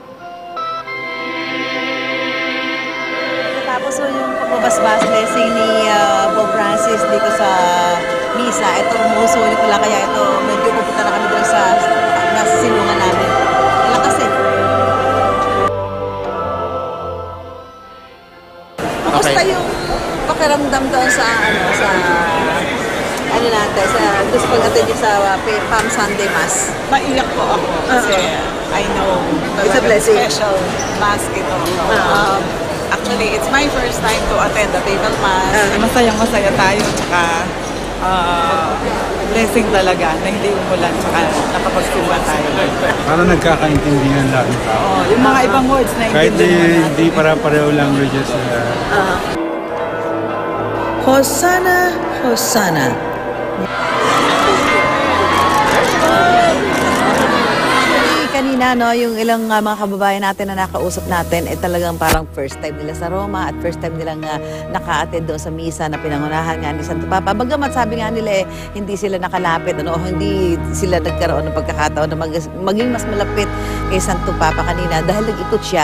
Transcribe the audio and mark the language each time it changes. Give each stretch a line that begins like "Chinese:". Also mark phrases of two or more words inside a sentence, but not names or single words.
Filipino: Tapos yung pagbabasbas blessing ni Pope Francis dito sa misa, ito umusulit ko lang kaya ito medyo pupunta na kami doon sa nasa silungan namin. Wala kasi. Kamusta yung pakiramdam doon sa natin, sa gusto pag-attend sa Palm Sunday Mass? Maiyak po ako kasi
English: I know It's a blessing. Special Mass
Filipino: ito.
English: Actually, it's my first time to attend the Papal Mass.
Filipino: Masayang-masaya tayo, tsaka blessing talaga na hindi umulan, tsaka nakapagsuba tayo. Parang nagkakaintindihan lang. Yung mga ibang words na Kahit hindi di para-pareho languages.
Latin: Hosanna, Hosanna.
Filipino: Kanina, no, yung ilang mga kababayan natin na nakausap natin, talagang parang
English: first time
Filipino: nila sa Roma at
English: first time
Filipino: nilang naka-attend doon sa misa na pinangunahan nga ni Santo Papa. Bagamat sabi nga nila hindi sila nakalapit, o hindi sila nagkaroon ng pagkakataon na maging mas malapit kay Santo Papa kanina dahil nag-ikot siya.